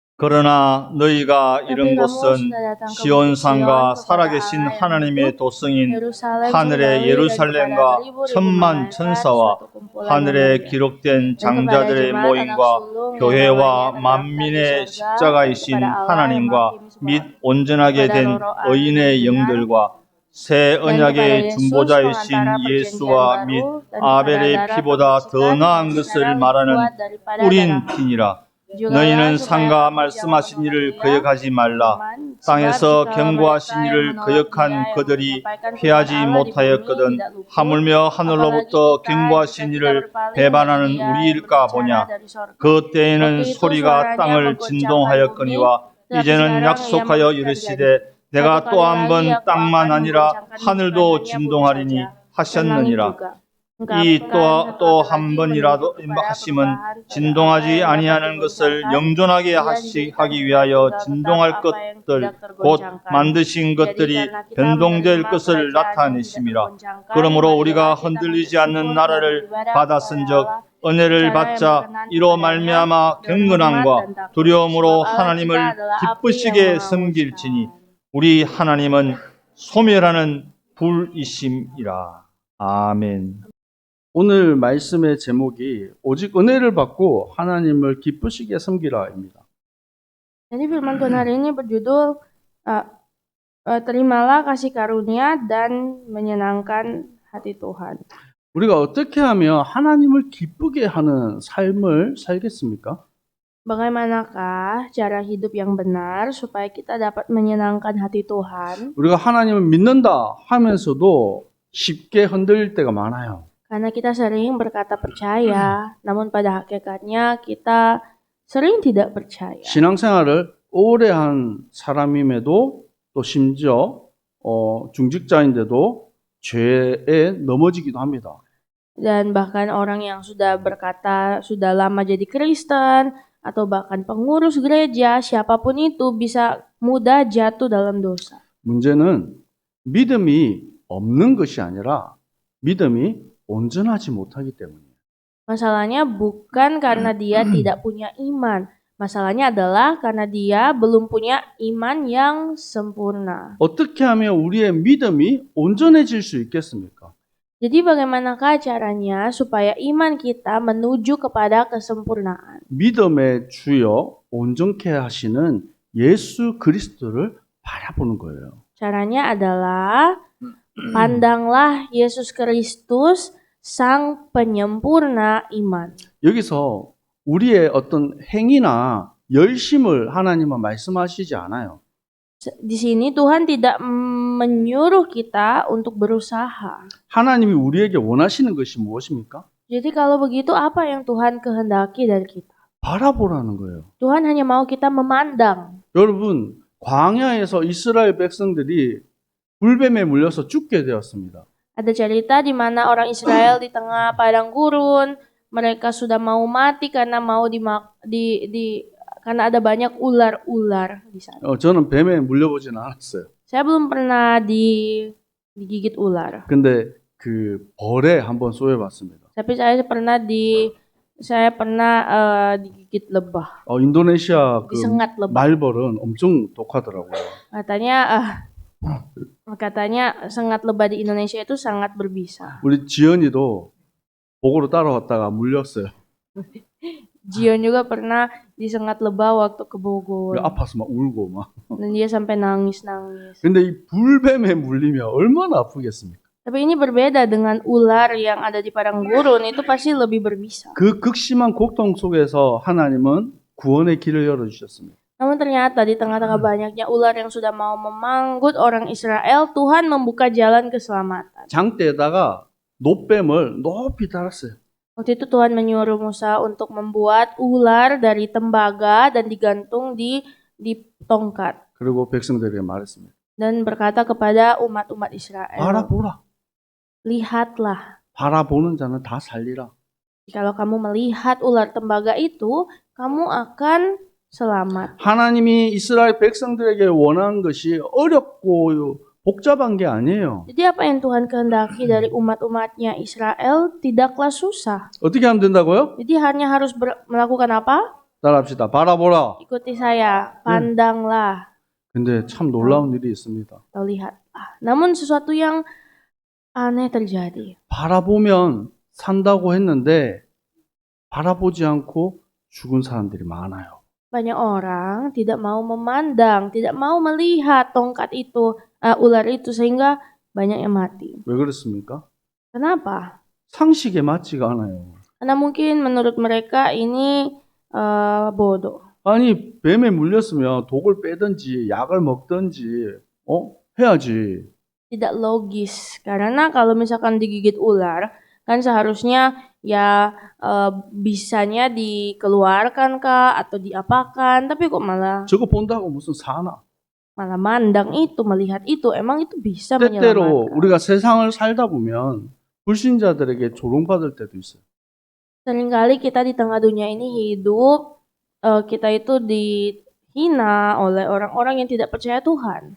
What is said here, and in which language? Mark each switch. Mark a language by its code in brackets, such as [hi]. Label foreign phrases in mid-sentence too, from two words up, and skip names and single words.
[ko] 그러나 너희가 이른 [id] Tapi kamu [ko] 곳은 [id] sudah datang ke Bukit [ko] 시온산과 [id] Sion, kepada [ko] 살아계신 [id] Allah yang [ko] 하나님의 [id] hidup, [ko] 도성인 [id] Yerusalem [ko] 하늘의 [id] surgawi, dan kepada [ko] 예루살렘과 [id] beribu-ribu [ko] 천만 [id] malaikat, [ko] 천사와 [id] suatu kumpulan yang [ko] 하늘에 [id] mulia. [ko] 기록된 [id] Dan kepada [ko] 장자들의 [id] jemaat anak [ko] 모임과 [id] sulung yang [ko] 교회와 [id] namanya terdaftar di [ko] 만민의 [id] sorga, dan [ko] 십자가이신 [id] kepada Allah yang [ko] 하나님과 [id] menghakimi semua [ko] 및 온전하게 [id] kepada [ko] 된 [id] roh-roh [ko] 의인의 [id] yang benar, [ko] 영들과 새 [id] dan kepada [ko] 언약의 [id] Yesus [ko] 중보자이신 [id] pengantara perjanjian [ko] 예수와 및 [id] baru, dan kepada [ko] 아벨의 [id] darah [ko] 피보다 더 [id] pembersihan [ko] 나은 [id] yang [ko] 것을 [id] secara lebih [ko] 말하는 [id] kuat daripada [ko] 뿌린 [id] darah [ko] 피니라. [id] Jugalah [ko] 너희는 [id] supaya [ko] 상가 [id] kamu jangan [ko] 말씀하신 일을 [id] menolak dia, [ko] 거역하지 말라. [id] teman, sebab [ko] 땅에서 [id] jikalau [ko] 경고하신 [id] mereka yang [ko] 일을 [id] menolak [ko] 거역한 [id] dia yang [ko] 그들이 [id] menyampaikan firman [ko] 피하지 [id] Allah di bumi [ko] 못하였거든 [id] tidak luput, [ko] 하물며 [id] apalagi [ko] 하늘로부터 [id] kita jika [ko] 경고하신 [id] kita [ko] 일을 [id] berpaling dari [ko] 배반하는 [id] dia yang [ko] 우리일까 [id] berbicara [ko] 보냐. [id] dari sorga. [ko] 그 때에는 [id] Waktu itu [ko] 소리가 [id] suaranya [ko] 땅을 [id] menggoncangkan bumi, [ko] 진동하였거니와 [id] tetapi [ko] 이제는 [id] sekarang ia [ko] 약속하여 [id] terjadi. [ko] 이르시되 [id] Suatu [ko] 내가 [id] kali [ko] 또 한 [id] lagi [ko] 번 [id] aku [ko] 땅만 [id] akan [ko] 아니라 [id] menggoncangkan bukan [ko] 하늘도 [id] hanya bumi [ko] 진동하리니 [id] saja, dan langit [ko] 하셨느니라. [id] juga. [ko] 이 [id] Ungkapkan [ko] 또 [id] satu [ko] 한 [id] lagi [ko] 번이라도 [id] menunjuk kepada [ko] 하심은 [id] perubahan pada apa [ko] 진동하지 [id] yang dapat [ko] 아니하는 것을 [id] digoncangkan. [ko] 영존하게 [id] Dia dijadikan [ko] 하기 [id] supaya [ko] 위하여 [id] tinggal tetap [ko] 진동할 [id] apa yang [ko] 것들 [id] tidak [ko] 곧 [id] tergoncangkan. [ko] 만드신 [id] Jadi [ko] 것들이 [id] karena kita [ko] 변동될 [id] menerima [ko] 것을 [id] kerajaan yang tidak [ko] 나타내심이라. [id] tergoncangkan, [ko] 그러므로 우리가 [id] marilah kita [ko] 흔들리지 [id] bersyukur [ko] 않는 [id] dan [ko] 나라를 [id] beribadah [ko] 받았은적 [id] kepada Allah [ko] 은혜를 [id] cara yang [ko] 받자 [id] berkenan [ko] 이로 [id] kepadanya [ko] 말미암아 [id] dengan hormat [ko] 경건함과 [id] dan takut. [ko] 두려움으로 [id] Sebab Allah [ko] 하나님을 [id] kita adalah api yang [ko] 기쁘시게 섬길지니 [id] menghanguskan. [ko] 우리 하나님은 소멸하는 불이심이라. 아멘. 오늘 말씀의 제목이 오직 은혜를 받고 하나님을 기쁘시게 섬기라입니다. [id] Jadi firman Tuhan hari ini berjudul terimalah kasih karunia dan menyenangkan hati Tuhan. [ko] 우리가 어떻게 하면 하나님을 기쁘게 하는 삶을 살겠습니까? [id] Bagaimanakah cara hidup yang benar supaya kita dapat menyenangkan hati Tuhan? [ko] 우리가 하나님을 믿는다 하면서도 쉽게 흔들릴 때가 많아요. [id] Karena kita sering berkata percaya, namun pada hakikatnya kita sering tidak percaya. [ko] 신앙생활을 오래 한 사람임에도 또 심지어 중직자인데도 죄에 넘어지기도 합니다. [id] Dan bahkan orang yang sudah berkata sudah lama jadi Kristen atau bahkan pengurus gereja, siapapun itu bisa mudah jatuh dalam dosa. [ko] 문제는 믿음이 없는 것이 아니라 믿음이 온전하지 못하기 때문이에요. [id] Masalahnya bukan karena dia tidak punya iman. Masalahnya adalah karena dia belum punya iman yang sempurna. [ko] 어떻게 하면 우리의 믿음이 온전해질 수 있겠습니까? [id] Jadi bagaimanakah caranya supaya iman kita menuju kepada kesempurnaan? [ko] 믿음의 주여 온전케 하시는 예수 그리스도를 바라보는 거예요. [id] Caranya adalah pandanglah Yesus Kristus sang penyempurna iman. [ko] 여기서 우리의 어떤 행위나 열심을 하나님은 말씀하시지 않아요. [id] Di sini Tuhan tidak menyuruh kita untuk berusaha. [ko] 하나님이 우리에게 원하시는 것이 무엇입니까? [id] Jadi kalau begitu apa yang Tuhan kehendaki dari kita? [ko] 바라보라는 거예요. [id] Tuhan hanya mau kita memandang. [ko] 여러분, 광야에서 이스라엘 백성들이 불뱀에 물려서 죽게 되었습니다. [id] Ada cerita di mana orang Israel di tengah padang gurun, mereka sudah mau mati karena karena ada banyak ular-ular di sana. [ko] 저는 뱀에 물려보지는 않았어요. [id] Saya belum pernah digigit ular. [ko] 근데 그 벌에 한번 쏘여봤습니다. [id] Tapi saya pernah digigit lebah. [ko] 인도네시아 그 [id] Disengat lebah. [ko] 말벌은 엄청 독하더라고요. [id] Katanya sengat lebah di Indonesia itu sangat berbisa. [ko] 우리 지연이도 보고로 따라왔다가 물렸어요. [id] Jion juga pernah disengat lebah waktu ke Bogor. [ko] 아파서 막 울고 막. [id] Dan dia sampai nangis-nangis. [ko] 근데 이 불뱀에 물리면 얼마나 아프겠습니까? [id] Tapi ini berbeda dengan ular yang ada di padang gurun, itu pasti lebih berbisa. [ko] 그 극심한 고통 속에서 하나님은 구원의 길을 열어주셨습니다. [id] Namun ternyata di tengah-tengah banyaknya ular yang sudah mau memanggut orang Israel, Tuhan membuka jalan keselamatan. [ko] 장대에다가 노뱀을 높이 달았어요. [id] Waktu itu Tuhan menyuruh Musa untuk membuat ular dari tembaga dan digantung di tongkat. [ko] 그리고 백성들에게 말했습니다. [id] Dan berkata kepada umat-umat Israel, [ko] 바라보라. [id] lihatlah. [ko] 바라보는 자는 다 살리라. [id] Kalau kamu melihat ular tembaga itu, kamu akan selamat. [ko] 하나님이 이스라엘 백성들에게 원한 것이 어렵고 복잡한 게 아니에요. [id] Jadi apa yang Tuhan kehendaki dari umat-umatnya Israel tidaklah susah. [ko] 어떻게 하면 된다고요? [id] Jadi hanya harus melakukan apa? [ko] 따라합시다. 바라보라. [id] Ikuti saya, pandanglah [ko] 근데 참 놀라운 일이 있습니다. [id] atau lihatlah. Namun sesuatu yang aneh terjadi. [ko] 바라보면 산다고 했는데 바라보지 않고 죽은 사람들이 많아요. [id] Banyak orang tidak mau memandang, tidak mau melihat tongkat itu, ular itu, sehingga banyak yang mati. [ko] 왜 그렇습니까? [id] Kenapa? [ko] 상식에 맞지가 않아요. [id] Karena mungkin menurut mereka ini bodoh. [ko] 아니 뱀에 물렸으면 독을 빼든지 약을 먹든지 해야지. [id] Tidak logis. Karena kalau misalkan digigit ular, kan seharusnya ya bisanya dikeluarkan kah atau diapakan, tapi kok malah [ko] 저거 본다고 무슨 사나? [id] mandang itu, melihat itu, emang itu bisa [ko] 때때로 [id] menyelamatkan. [ko] 우리가 세상을 살다 보면 불신자들에게 조롱받을 때도 있어요. [id] Seringkali kita di tengah dunia ini hidup, kita itu dihina oleh orang-orang yang tidak percaya Tuhan.